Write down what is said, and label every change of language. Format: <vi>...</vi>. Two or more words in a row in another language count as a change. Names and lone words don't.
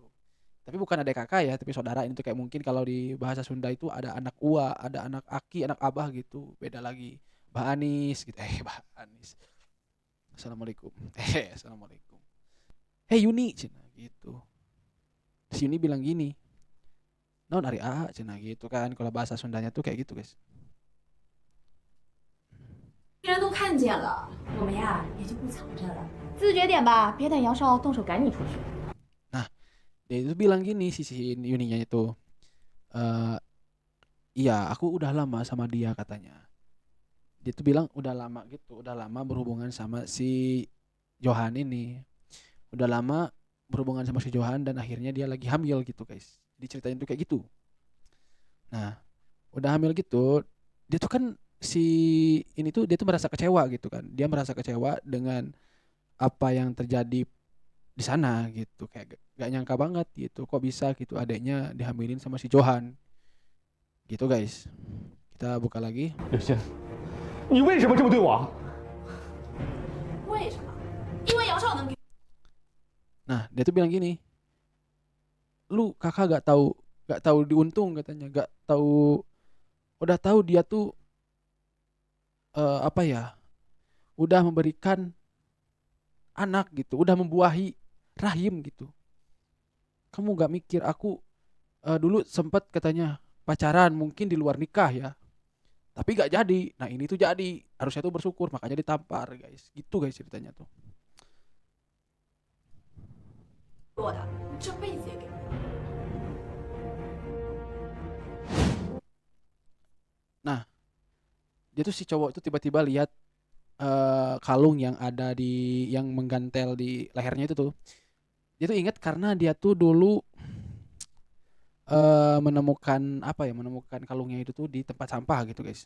<id>Tapi bukan adik kakak ya, tapi saudara. Ini tuh kayak mungkin kalau di bahasa Sunda itu ada anak ua, ada anak aki, anak abah gitu. Beda lagi. Mbak Anis gitu. Mbak Anis. Assalamualaikum. Assalamualaikum. Hey Yuni, cina gitu. Si Yuni bilang gini,</id> <su>naon ari</su> <id>A, cina gitu kan. Kalau bahasa Sundanya tuh kayak gitu guys.</id> <zh>别人都看见了，我们呀也就不藏着了。自觉点吧，别等姚少动手赶你出去。</zh> <id>Nah, dia itu bilang gini si Yuninya itu, eh iya aku udah lama sama dia katanya. Dia tuh bilang udah lama gitu, udah lama berhubungan sama si Johan ini. Udah lama berhubungan sama si Johan dan akhirnya dia lagi hamil gitu guys. Diceritain tuh kayak gitu. Nah, udah hamil gitu, dia tuh kan si ini tuh dia tuh merasa kecewa gitu kan. Dia merasa kecewa dengan apa yang terjadi di sana gitu. Kayak gak nyangka banget gitu. Kok bisa gitu adeknya dihamilin sama si Johan. Gitu guys. Kita buka lagi.</id> <zh>刘星，你为什么这么对我？为什么？因为姚少能给。</zh> <id>Nah, dia tuh bilang gini, lu kakak gak tahu diuntung katanya, gak tahu, udah tahu dia tuh apa ya, udah memberikan anak gitu, udah membuahi rahim gitu. Kamu gak mikir aku dulu sempat katanya pacaran mungkin di luar nikah ya, tapi gak jadi. Nah ini tuh jadi, harusnya tuh bersyukur, makanya ditampar guys. Gitu guys ceritanya tuh.</id> <zh>做的，这辈子也给不了。</zh> <id>Nah dia tuh si cowok tuh tiba-tiba lihat kalung yang ada yang menggantel di lehernya itu tuh. Dia tuh ingat karena dia tuh dulu menemukan kalungnya itu tuh di tempat sampah gitu guys.</id>